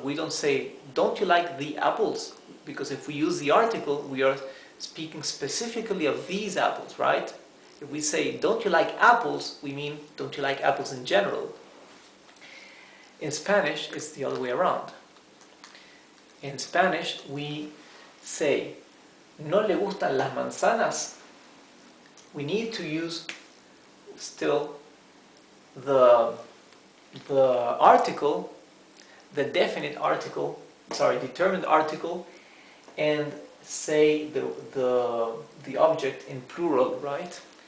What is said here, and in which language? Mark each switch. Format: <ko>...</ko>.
<en>We don't say, don't you like the apples? Because if we use the article, we are speaking specifically of these apples, right? If we say, don't you like apples, we mean, don't you like apples in general? In Spanish, it's the other way around. In Spanish, we say,</en> <es>¿no le gustan las manzanas?</es> <en>We need to use still the article, the definite article, determined article, and say the object in plural, right?</en>